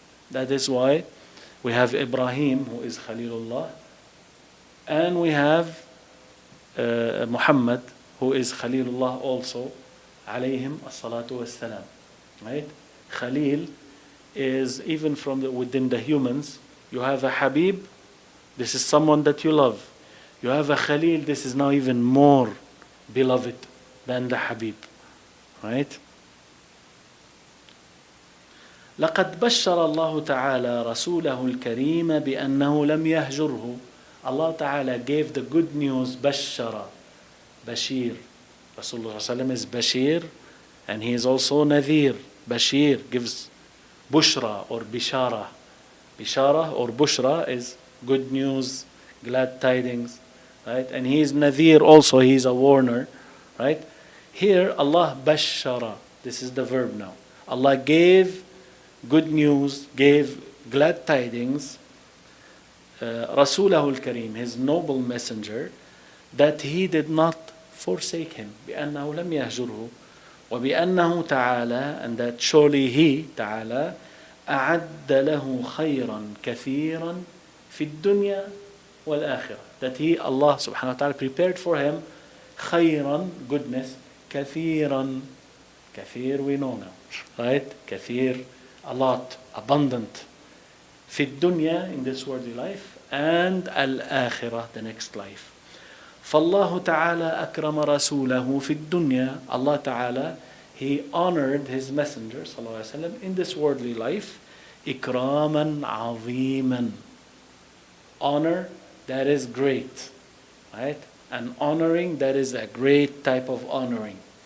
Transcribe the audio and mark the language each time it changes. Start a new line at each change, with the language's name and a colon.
English: That is why we have Ibrahim, who is Khalilullah, and we have Muhammad, who is Khalilullah also, alayhim as-salatu was-salam. Right? Khalil is even from within the humans. You have a Habib, this is someone that you love. You have a Khalil, this is now even more beloved than the Habib. Right?
Arabic: لقد بشر الله تعالى رسوله الكريم بأنه لم يهجره.
English: Allah Ta'ala gave the good news, بشر, Bashir. Rasulullah ﷺ is Bashir, and he is also Nadir. Bashir gives Bushra or Bishara. Bishara or Bushra is good news, glad tidings, right? And he is Nadir also, he is a warner, right? Here Allah Bashara, this is the verb now. Allah gave good news, gave glad tidings, Rasulahu al-Kareem, his noble messenger, that he did not forsake him,
Arabic: بأنه لم يهجره, وبأنه تعالى,
English: and that surely he, تعالى,
Arabic: أعد له خيرا كثيرا في الدنيا والآخرة.
English: That he, Allah subhanahu wa ta'ala, prepared for him خيرا, goodness, كثيرا, كثير we know now, right? كثير, a lot, abundant.
Arabic: في الدنيا,
English: in this worldly life, and الآخرة, the next life.
Arabic: فالله تعالى أكرم رسوله في الدنيا.
English: Allah Ta'ala, He honored His messenger صلى الله عليه وسلم in this worldly life
Arabic: إكراما عظيما.
English: Honor that is great, right? And honoring that is a great type of honoring.